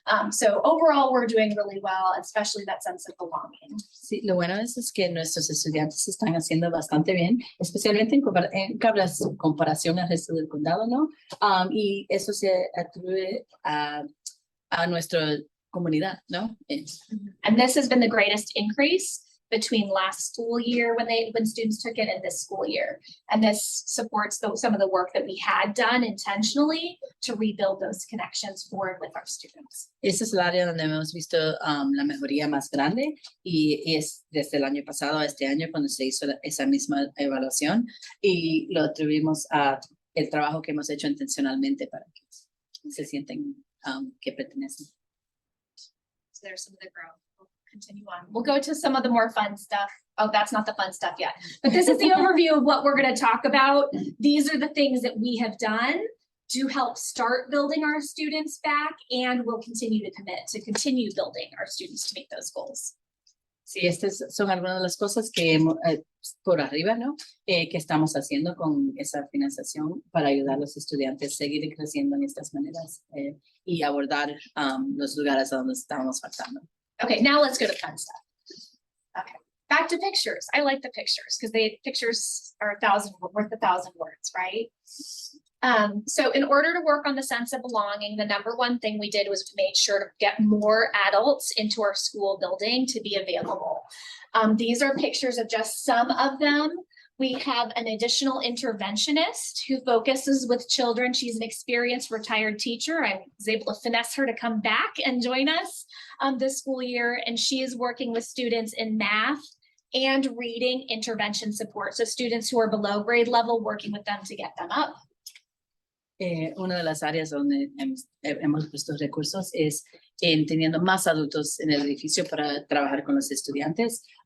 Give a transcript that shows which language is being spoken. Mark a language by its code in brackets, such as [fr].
[en] So overall, we're doing really well, especially that sense of belonging. [es] Sí, lo bueno es que nuestros estudiantes están haciendo bastante bien, especialmente en comparación al resto del condado, ¿no? Y eso se atribuye a nuestra comunidad, ¿no? [en] And this has been the greatest increase between last school year when students took it and this school year. And this supports some of the work that we had done intentionally to rebuild those connections forward with our students. [es] Esa es el área donde hemos visto la mejoría más grande, y es desde el año pasado a este año cuando se hizo esa misma evaluación, y lo atribuimos a el trabajo que hemos hecho intencionalmente para que se sienten que pertenecen. [en] So there's some of the growth. We'll continue on. We'll go to some of the more fun stuff. Oh, that's not the fun stuff yet. But this is the overview of what we're going to talk about. These are the things that we have done to help start building our students back, and we'll continue to commit to continue building our students to meet those goals. [es] Sí, estas son algunas de las cosas que por arriba, ¿no? Que estamos haciendo con esa financiación para ayudar a los estudiantes a seguir creciendo en estas maneras y abordar los lugares a donde estamos faltando. [en] Okay, now let's go to fun stuff. Okay, back to pictures. I like the pictures because pictures are worth 1,000 words, right? So in order to work on the sense of belonging, the number one thing we did was we made sure to get more adults into our school building to be available. These are pictures of just some of them. We have an additional interventionist who focuses with children. She's an experienced retired teacher. I was able to finesse her to come back and join us this school year. And she is working with students in math and reading intervention support. So students who are below grade level, working with them to get them up. [es] Una de las áreas donde hemos puesto recursos es teniendo más adultos en el edificio para trabajar con los estudiantes.